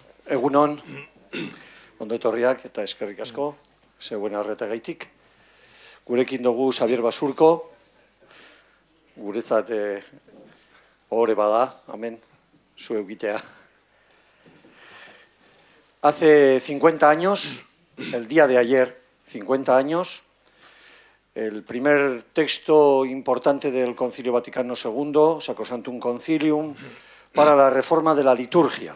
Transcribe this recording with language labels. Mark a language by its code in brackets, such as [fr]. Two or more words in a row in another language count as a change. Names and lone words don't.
[eu] Egunon, ondo etorriak eta eskerrik asko, zeuen arretagaitik. Gurekin dugu Xabier Basurko, guretzat ohore bada, amen, zu egitea. [es] Hace 50 años, el día de ayer, 50 años, el primer texto importante del Concilio Vaticano II, Sacrosanctum Concilium, para la reforma de la liturgia.